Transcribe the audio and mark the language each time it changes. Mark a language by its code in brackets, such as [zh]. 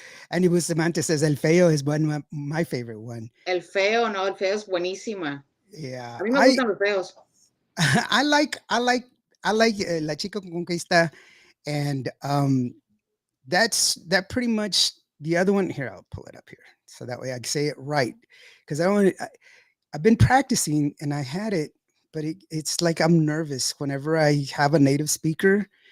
[en] And it was Samantha says El Feo is one of my favorite one. [es] El feo, no, el feo es buenísima. [en] Yeah, [es] A mí me gustan los feos. [en] I like I like I like La Chica Conquista, and that pretty much the other one. Here, I'll pull it up here so that way I can say it right because I've been practicing and I had it, but it's like I'm nervous whenever I have a native speaker